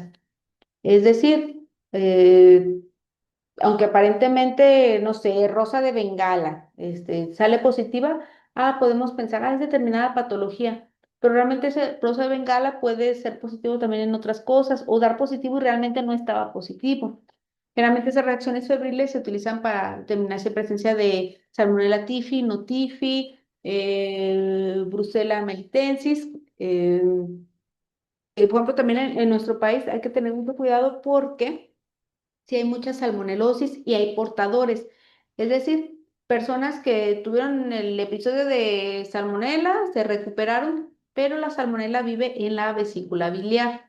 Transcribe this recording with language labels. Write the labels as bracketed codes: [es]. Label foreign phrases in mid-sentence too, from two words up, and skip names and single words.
[es] Es decir, aunque aparentemente, no sé, rosa de Bengala, sale positiva, podemos pensar, es determinada patología, pero realmente ese rosa de Bengala puede ser positivo también en otras cosas o dar positivo y realmente no estaba positivo. Generalmente esas reacciones febriles se utilizan para determinar si hay presencia de Salmonella typhi, no typhi, Brucella melitensis. Por ejemplo, también en nuestro país hay que tener mucho cuidado porque si hay mucha salmonelosis y hay portadores. Es decir, personas que tuvieron el episodio de salmonela, se recuperaron, pero la salmonela vive en la vesícula biliar.